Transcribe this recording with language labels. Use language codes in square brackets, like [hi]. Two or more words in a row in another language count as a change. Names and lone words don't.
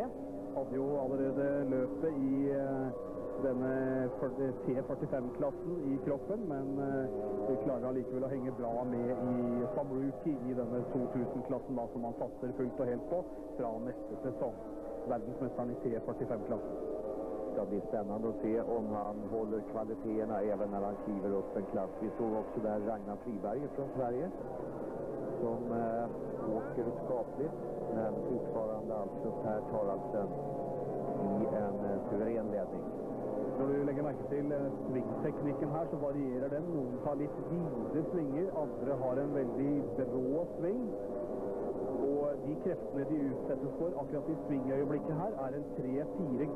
[no] Hadde jo allerede løpet i denne T45-klassen i kroppen, men vi klarer allikevel å henge bra med som rookie i denne 2000-klassen da, som han satser fullt og helt på fra neste sesong. Verdensmesteren i T45-klassen. [sv] Det ska bli spännande att se om han håller kvaliteterna även när han kliver upp en klass. Vi såg också där Ragnar Friberg från Sverige som åker skapligt, men fortfarande alltså Per Taraldsen i en suverän ledning. [no] Når du legger merke til svingteknikken her, så varierer den. Noen tar litt vide svinger, andre har en veldig brå sving. Og de kreftene de utsettes for akkurat i svingøyeblikket her er en 3-4G.